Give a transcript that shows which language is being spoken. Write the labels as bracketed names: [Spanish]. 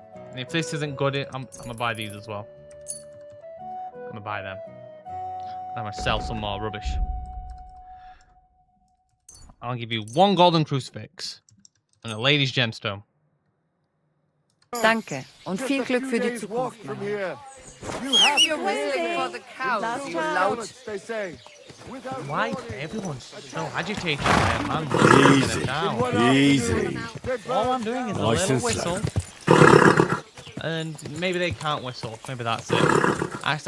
[English] And if this isn't good, I'm gonna buy these as well. I'm gonna buy them. I'm gonna sell some more rubbish. I'll give you 1 golden crucifix and a lady's gemstone. [German] Danke und viel Glück für die Zukunft. Mann. [English] You're whistling for the cows, you lout. Why everyone's so agitated by a man whistling in a town? Easy. All I'm doing is Nice a and little whistle. And maybe they can't whistle. Maybe that's it.